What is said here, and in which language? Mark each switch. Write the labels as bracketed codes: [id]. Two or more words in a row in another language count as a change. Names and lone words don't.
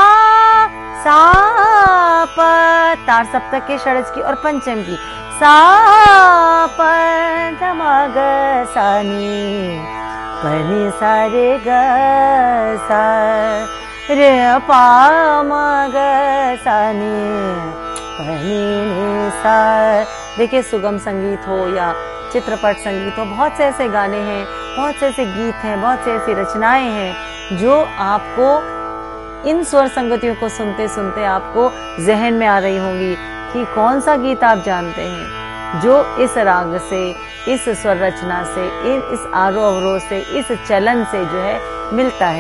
[hi] प, तार सप्तक के षड्ज की और पंचम की, सा प ध म ग सा नी, प नि सा रे ग सा, रे प म ग सा नी, प नि नि सा। देखिए सुगम संगीत हो या चित्रपट संगीत हो, बहुत से ऐसे गाने हैं, बहुत से ऐसे गीत हैं, बहुत से ऐसी रचनाएं हैं जो आपको इन स्वर संगतियों को सुनते सुनते आपको जहन में आ रही होंगी कि कौन सा गीत आप जानते हैं जो इस राग से, इस स्वर रचना से, इस आरोह अवरोह से, इस चलन से जो है मिलता है।